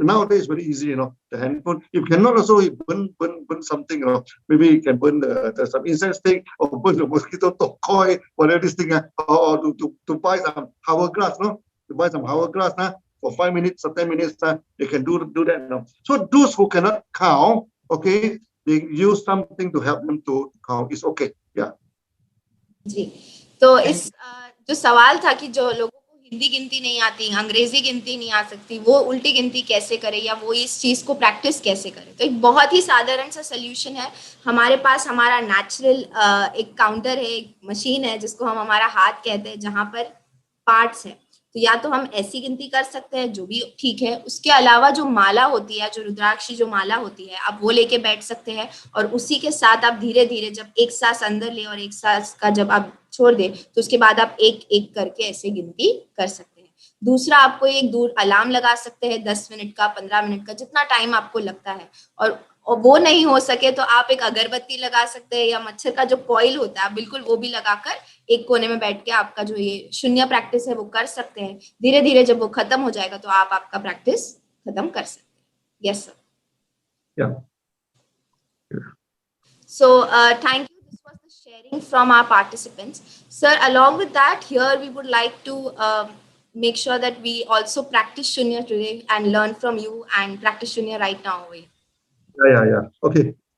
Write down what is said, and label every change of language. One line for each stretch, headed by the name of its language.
English: Nowadays it's very easy, the handphone. If cannot also burn something, maybe you can burn some incense stick or burn the mosquito coil, whatever this thing, or to buy some hourglass, to buy some hourglass for 5 minutes or 10 minutes, they can do that. So those who cannot count, okay, they use something to help them to count. It's okay. Yeah.
Hindi: जी, तो इस जो सवाल था कि जो लोगों को हिंदी गिनती नहीं आती, अंग्रेजी गिनती नहीं आ सकती, वो उल्टी गिनती कैसे करे या वो इस चीज को प्रैक्टिस कैसे करे, तो एक बहुत ही साधारण सा सोल्यूशन है. हमारे पास हमारा नेचुरल एक काउंटर है, एक मशीन है जिसको हम हमारा हाथ कहते हैं, जहां पर पार्ट्स है. तो या तो हम ऐसी गिनती कर सकते हैं, जो भी ठीक है. उसके अलावा जो माला होती है, जो रुद्राक्षी जो माला होती है, आप वो लेके बैठ सकते हैं और उसी के साथ आप धीरे धीरे जब एक सांस अंदर ले और एक सांस का जब आप छोड़ दे, तो उसके बाद आप एक एक करके ऐसे गिनती कर सकते हैं. दूसरा, आपको एक दूर अलार्म लगा सकते हैं, 10 मिनट का, 15 मिनट का, जितना टाइम आपको लगता है. और वो नहीं हो सके तो आप एक अगरबत्ती लगा सकते हैं या मच्छर का जो कॉइल होता है, बिल्कुल वो भी लगाकर एक कोने में बैठ के आपका जो ये शून्य प्रैक्टिस है वो कर सकते हैं. धीरे धीरे जब वो खत्म हो जाएगा तो आप आपका प्रैक्टिस खत्म कर सकते हैं.
English: Yes sir. Yeah. So thank you. This was the sharing from our participants. Sir, along with that, here we would like to make sure that we also practice Shunya today and learn from you and practice Shunya right now. Yeah. Okay.